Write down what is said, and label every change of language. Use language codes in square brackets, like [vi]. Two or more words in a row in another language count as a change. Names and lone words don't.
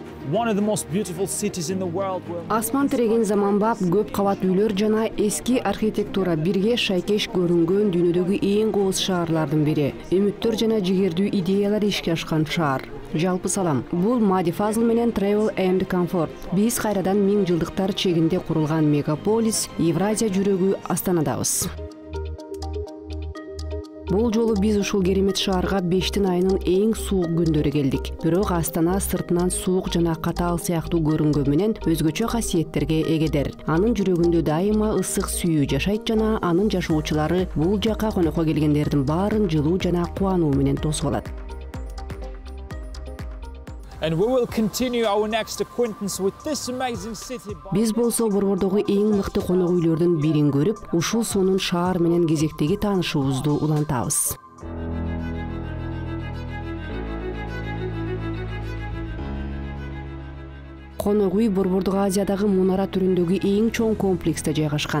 [en] One of the most beautiful cities in the world. [ky] Асман тиреген заманбап көп кабат үйлөр жана эски архитектура бирге шайкеш көрүнгөн дүйнөдөгү эң кооз шаарлардын бири. Үмүттөр жана жигердүү идеялар ишке ашкан шаар. Жалпы салам. Бул Мади Фазыл менен Travel and Comfort. Биз кайрадан 1000 жылдыктар чегинде курулган мегаполис Евразия жүрөгү Астанадабыз. Бул жолу биз ушул керемет шаарга 5 айынын эң суук күндөрү келдик. Бирок Астана сыртынан суук жана катаал сыяктуу көрүнгөн менен өзгөчө касиеттерге эгедер. Анын жүрөгүндө дайыма ысык сүйүү жашайт жана анын жашоочулары бул жака конокко келгендердин баарын жылуу жана кубануу менен тосуп алат. [en] And we will continue our next acquaintance with this amazing city. [ky] Биз болсо Борбордогу эң мыкты конок үйлөрдүн бирин көрүп, ушул сонун шаар менен кезектеги таанышуубузду улантабыз. Конок үй Борбордук Азиядагы мунара түрүндөгү эң чоң комплексте жайгашкан.